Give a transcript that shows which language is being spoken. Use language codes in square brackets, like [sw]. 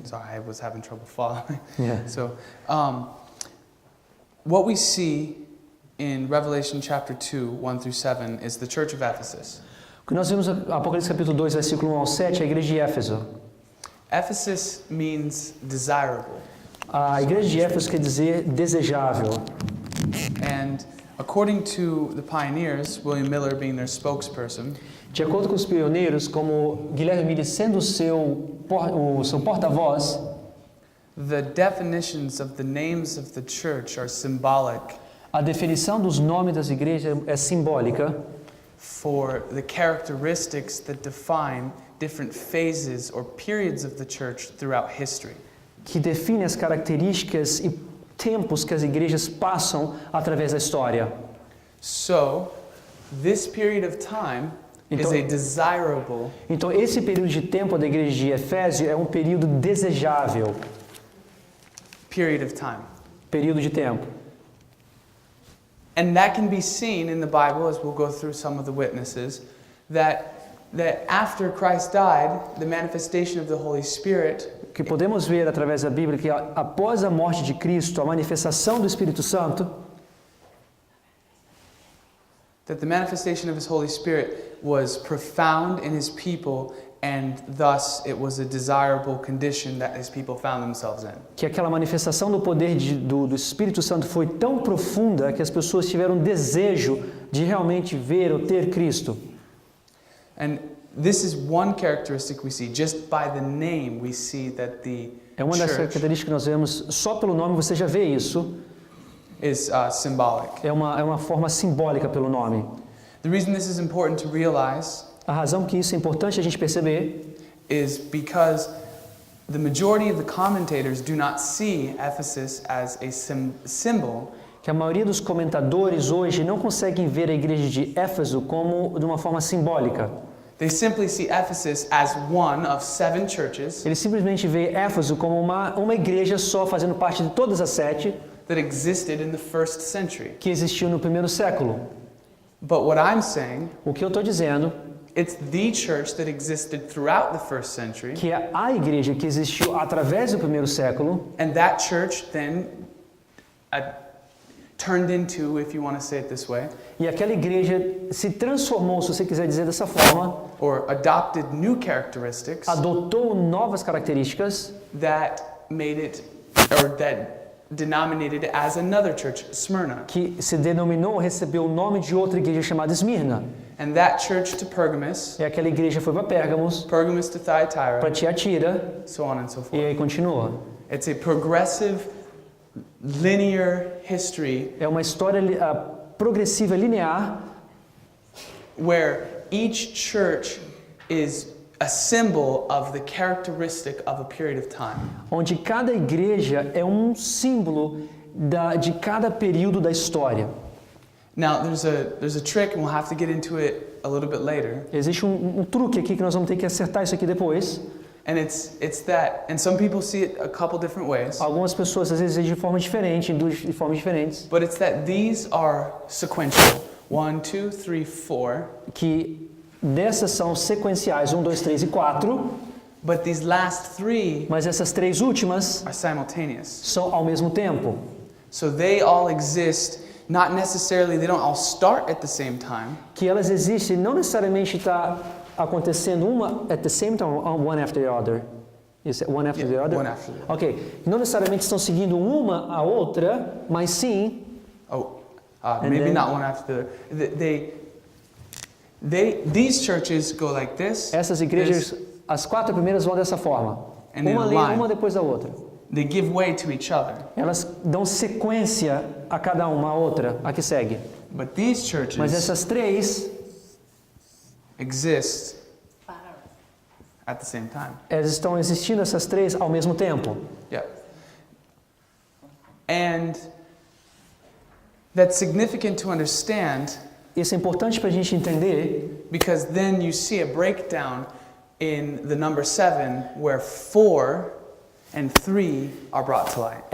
[en] Sorry, I was having trouble following. Yeah. So, what we see in Revelation chapter 2, 1 through 7 is the church of Ephesus. [pt] O que nós vimos em Apocalipse capítulo 2, versículo 1 ao 7, é a igreja de Éfeso. [en] Ephesus means desirable. [pt] A igreja de Éfeso quer dizer desejável. [en] And according to the pioneers, William Miller being their spokesperson, [pt] De acordo com os pioneiros, como Guilherme Miller sendo o seu porta-voz, [en] the definitions of the names of the church are symbolic [pt] a definição dos nomes das igrejas é simbólica [en] for the characteristics that define different phases or periods of the church throughout history. [pt] que define as características e tempos que as igrejas passam através da história. [en] So, this period of time is a desirable [pt] Então, esse período de tempo da igreja de Efésio é um período desejável, [en] period of time. [pt] período de tempo. [en] And that can be seen in the Bible, as we'll go through some of the witnesses, that that after Christ died, the manifestation of the Holy Spirit, [pt] Que podemos ver através da Bíblia que após a morte de Cristo, a manifestação do Espírito Santo, [en] that the manifestation of His Holy Spirit was profound in His people, and thus it was a desirable condition that His people found themselves in. [pt] que aquela manifestação do poder do Espírito Santo foi tão profunda que as pessoas tiveram desejo de realmente ver ou ter Cristo. [en] And this is one characteristic we see. Just by the name, we see that the [pt] É uma das [en] church [pt] características que nós vemos, só pelo nome você já vê isso, [en] is symbolic. [pt] é uma forma simbólica pelo nome. [en] The reason this is important to realize [pt] A razão que isso é importante a gente perceber [en] is because the majority of the commentators do not see Ephesus as a symbol, [pt] que a maioria dos comentadores hoje não conseguem ver a igreja de Éfeso como de uma forma simbólica. [en] they simply see Ephesus as one of 7 churches [pt] Eles simplesmente veem Éfeso como uma igreja só, fazendo parte de todas as 7 [en] that existed in the first century. [pt] que existiu no primeiro século. [en] But what I'm saying, [pt] O que eu estou dizendo [en] it's the church that existed throughout the first century, [pt] que é a igreja que existiu através do primeiro século, [en] and that church then turned into, if you want to say it this way, [pt] e aquela igreja se transformou, se você quiser dizer dessa forma, [en] or adopted new characteristics [pt] adotou novas características [en] that made it, or that denominated it as another church, Smyrna. [pt] que se denominou, recebeu o nome de outra igreja chamada Esmirna. [en] And that church to Pergamos, [pt] E aquela igreja foi para Pérgamos, [en] Pergamos to [pt] para [en] Thyatira, [pt] Tiatira, [en] so on and so [pt] e [en] forth. [pt] aí continua. [en] It's a progressive, linear history [pt] É uma história progressiva, linear, [en] where each church is a symbol of the characteristic of a period of time. [pt] onde cada igreja é um símbolo de cada período da história. [en] Now, there's a trick, and we'll have to get into it a little bit later. [pt] Existe um truque aqui que nós vamos ter que acertar isso aqui depois. [en] And it's that, and some people see it a couple different ways, [pt] Algumas pessoas às vezes de forma diferente, de formas diferentes, [en] but it's that these are sequential. 1, 2, 3, 4. [pt] que dessas são sequenciais, 1, 2, 3 e 4, [en] But these last 3 [pt] mas essas 3 últimas [en] are simultaneous. [pt] são ao mesmo tempo. [en] So they all exist, not necessarily, they don't all start at the same time, [pt] Que elas existem, não necessariamente está acontecendo uma [en] at the same time, one after the other. Is it one after the other? one after the other. Ok. [pt] Não necessariamente estão seguindo uma a outra, mas sim, [en] Maybe then- not one after the other. These churches go like this. [pt] essas igrejas, as 4 primeiras vão dessa forma. [en] And then [pt] Uma [en] line. [pt] uma depois da outra. [en] They give way to each other. [pt] Elas dão sequência a cada uma, a outra, a que segue. [en] But these [pt] Mas [en] churches [pt] essas 3, [en] exist at the same time. [pt] elas estão existindo, essas 3, ao mesmo tempo. Yeah. [en] And that's significant to understand [pt] Isso é importante para a gente entender, [en] because then you see a breakdown in the number 7 where 4 and 3 are brought to light.